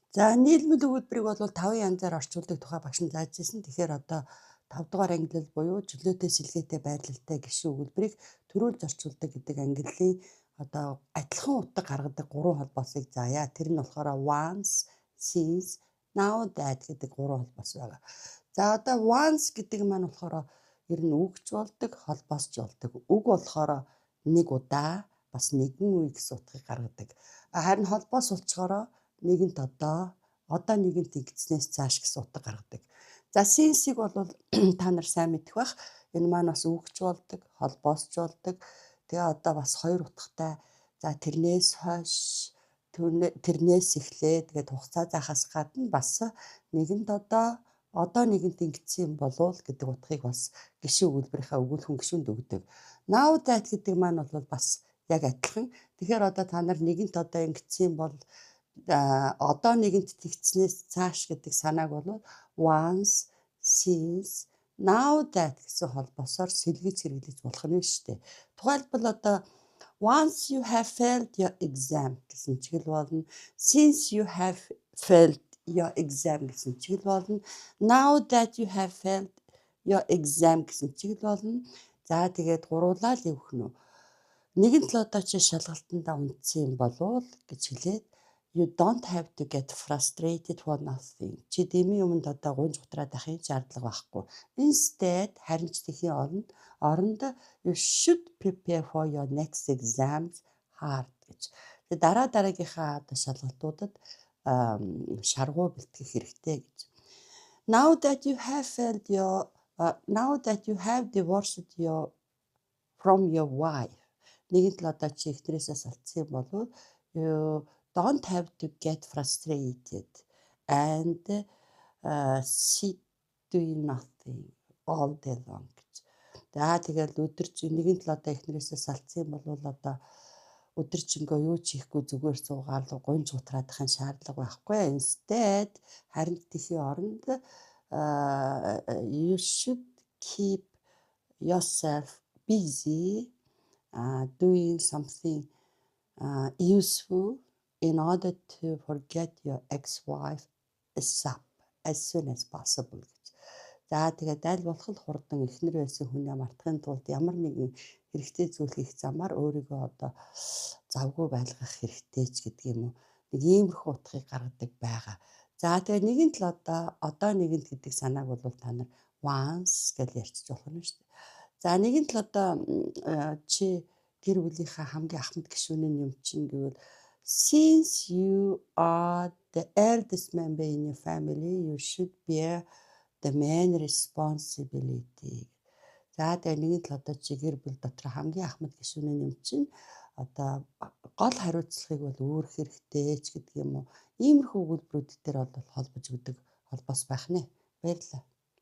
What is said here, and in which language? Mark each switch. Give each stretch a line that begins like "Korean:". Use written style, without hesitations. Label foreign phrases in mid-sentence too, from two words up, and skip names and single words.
Mongolian: За нийлмэл өгүүлбэрийг бол 5 янзаар орчуулдаг тухай багш нь зааж ирсэн. Тэгэхээр одоо 5 дугаар ангиллал буюу чөлөөтэй сэлгээтэй байрлалтай гишүүн өгүүлбэрийг төрүүлж орчуулдаг гэдэг ангиллалын одоо адилхан утга гаргадаг 3 холбоосыг заая. Тэр нь болохоор
English: once, since, now that
Mongolian: гэдэг 3 холбоос байгаа. За одоо once гэдэг маань болохоор ер нь үгч болдог, холбоосч болдог. Үг болохоор нэг удаа бас нэгэн үе гэсэн утгыг гаргадаг. Харин холбоос болчгороо нэгэнт одоо нэгэнт ингэснээс цааш гэсэн утга гаргадаг. За since-ийг бол та нар сайн мэдэх бах. Энэ маань бас үгч болдог, холбоосч болдог. Тэгээ одоо бас хоёр утгатай. За тэрнээс хойш, тэрнээс эхлээ. Тэгээд хугацаа заахаас гадна бас нэгэнт одоо нэгэнт ингэсэн юм болов гэдэг утгыг бас гишүүн өгүүлбэрийнхаа өгүүлхэн гишүүнд өгдөг.
English: Now that
Mongolian: гэдэг маань бол бас яг адилхан. Тэгэхээр одоо та нар нэгэнт одоо ингэсэн бол одоо нэгэнт тэгснээс цааш гэдэг санааг бол
English: once, since, now that
Mongolian: гэсэн холбоосоор сэлгэж хэрэглэж болох нь шүү дээ. Тухайлбал одоо
English: once you have failed your exam
Mongolian: гэсэн чиглэл болно.
English: Since you have failed your exam
Mongolian: гэсэн чиглэл болно.
English: Now that you have failed your exam
Mongolian: гэсэн чиглэл болно. За тэгээд гуруулаа л явах нь. Нэгэнт л одоо чи шалгалтандаа унтсан юм болов гэж хэлээд
English: you don't have to get frustrated for nothing.
Mongolian: Чи дэмий юмд одоо гунж гутраад ахын шаардлага байхгүй.
English: Instead
Mongolian: харин ч тэхийн оронд
English: you should prepare for your next exams hard гэж.
Mongolian: Тэгээ дараагийнхаа одоо шалгалтуудад шаргуу бэлтгэх хэрэгтэй гэж.
English: Now that you have divorced from your wife.
Mongolian: Нэгэнт л одоо чи эхнэрээсээ салцсан юм болов
English: you don't have to get frustrated and sit doing nothing all day long гэж.
Mongolian: За тэгэл өдөржин нэгэнт л одоо эхнэрээсээ салцсан юм бол одоо өдөржингөө юу ч хийхгүй зүгээр суугаад гунж гутраадахын шаардлага байхгүй.
English: Instead
Mongolian: харин тэхийн оронд
English: you should keep yourself busy doing something useful in order to forget your ex-wife as soon as possible гэж.
Mongolian: За тэгээд аль болох л хурдан эхнэр байсан хүнээ мартахын тулд ямар нэгэн хэрэгтэй зүйл хийх замаар өөрийгөө одоо завгүй байлгах хэрэгтэй ч гэдэг юм уу. Нэг иймэрхүү утгыг гаргадаг байгаа. За тэгээд нэгэнт л одоо нэгэнт гэдэг санааг бол та нар once гэж ярьчих болох нь шүү дээ. За нэгэнт л одоо чи гэр бүлийнхаа хамгийн ахмад гишүүний юм чинь гэвэл
English: since you are the eldest member in your family, you should bear the main responsibility.
Mongolian: За тэгээ нэгэнт л одоо чи гэр бүл дотор хамгийн ахмад гишүүний юм чинь одоо гол хариуцлагыг бол өөрөх хэрэгтэй ч гэдэг юм уу. Иймэрхүү өгүүлбэрүүд дээр бол холбож өгдөг холбоос байх нэ. Баярлалаа.